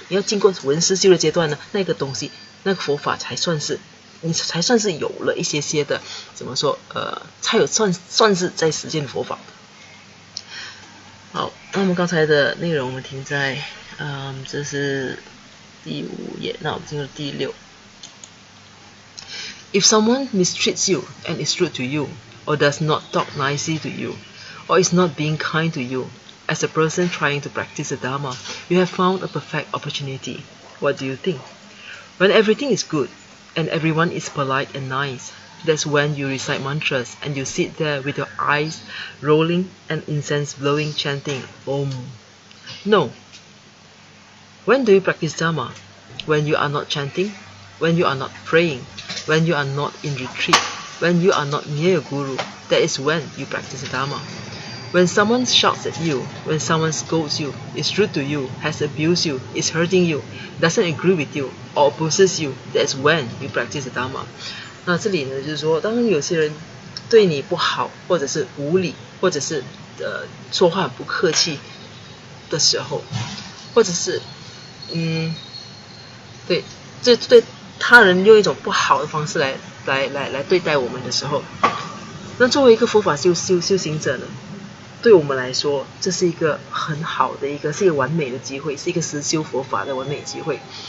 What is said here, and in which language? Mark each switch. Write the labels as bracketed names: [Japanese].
[Chinese] 你要经过闻思修的阶段呢，那个东西，那个佛法才算是有了一些的怎么说才有算是在实践佛法。好，那我们刚才的内容我们停在这是第5页，那我们进入第6。 [English] If someone mistreats you and is rude to you, or does not talk nicely to you, or is not being kind to you, as a person trying to practice the Dharma, you have found a perfect opportunity. What do you think? When everything is good, and everyone is polite and nice, that's when you recite mantras and you sit there with your eyes rolling and incense blowing, chanting Om. No. When do you practice Dharma? When you are not chanting, when you are not praying, when you are not in retreat, when you are not near your guru, that is when you practice the Dharma. When someone shouts at you, when someone scolds you, is rude to you, has abused you, is hurting you, doesn't agree with you, or opposes you, that is when you practice the Dharma. [Chinese] 那这里呢，就是说，当有些人对你不好，或者是无理，或者是说话不客气的时候，或者是对他人用一种不好的方式来对待我们的时候，那作为一个佛法修行者呢，对我们来说，这是一个很好的是一个完美的机会，是一个实修佛法的完美机会。